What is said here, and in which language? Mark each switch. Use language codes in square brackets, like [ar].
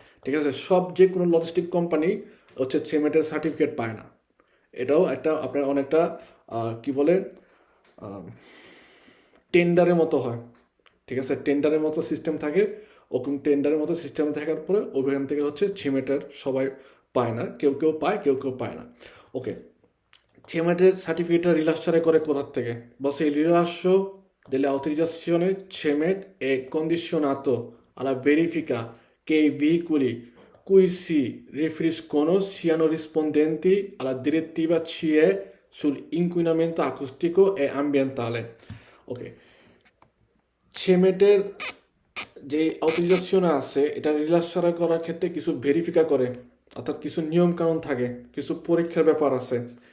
[bn] ঠিক আছে, যে কোনো লজিস্টিক কোম্পানি হচ্ছে ছেমেটের সার্টিফিকেট পায় না। এটাও একটা আপনার অনেকটা কি বলে টেন্ডারের মতো হয়। ঠিক আছে, টেন্ডারের মতো সিস্টেম থাকে, ওরকম টেন্ডারের মতো সিস্টেম থাকার পরে ওখান থেকে হচ্ছে ছেমেটের সবাই পায় না, কেউ কেউ পায় কেউ কেউ পায় না। ওকে, ছেমেটের সার্টিফিকেটটা রিlasciare করে কোথার থেকে বলছে [it] il rilascio delle autorizzazioni CEMET è condizionato alla verifica che i veicoli cui si riferiscono siano rispondenti alla direttiva CE sull'inquinamento acustico e ambientale. [bn] Ok, ছেমেটের যে অথরাইজেশন আছে এটা রিlasciare করার ক্ষেত্রে কিছু ভেরিফিকা করে, অর্থাৎ কিছু নিয়ম কানুন থাকে, কিছু পরীক্ষার ব্যাপার আছে।